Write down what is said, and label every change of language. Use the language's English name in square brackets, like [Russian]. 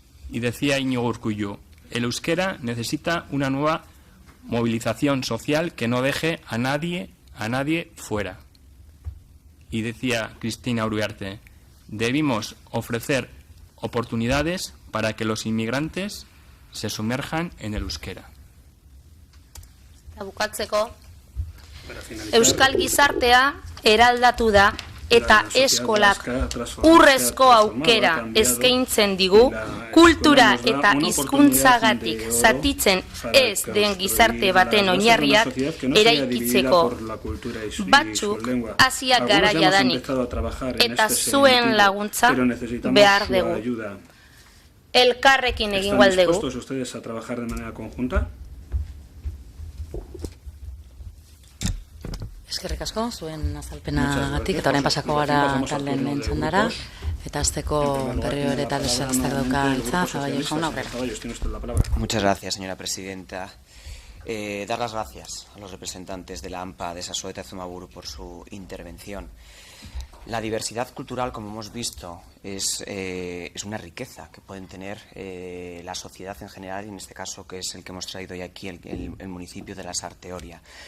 [Spanish] Y decía Íñigo Urkullu: el euskera necesita una nueva movilización social que no deje a nadie fuera. Y decía Cristina Uriarte: debimos ofrecer oportunidades para que los inmigrantes se sumerjan en el euskera. [Basque] Bukatzeko, euskal gizartea eraldatu da eta eskolak urrezko aukera eskaintzen digu kultura eta hizkuntzagatik zatitzen ez den gizarte baten oinarriak eraikitzeko. Batzuk hasiak gara jadanik eta zuen laguntza behar dugu. Elkarrekin egingo aldegu. [Spanish] ¿Están dispuestos ustedes a trabajar de manera conjunta? [Basque] Eskerrik asko, zuen azalpenagatik, eta orain pasako gara taldeen lehen txandara, eta azteko berriro ere talde sozialistak dauka hitza, Zaballos jauna aurrera. [Spanish] Muchas gracias, señora presidenta. Dar las gracias a los representantes de la AMPA de Sasoeta Zumaburu por su intervención. La diversidad cultural, como hemos visto, es una riqueza que pueden tener la sociedad en general, y en este caso, que es el que hemos traído hoy aquí, el municipio de La Sarteoria.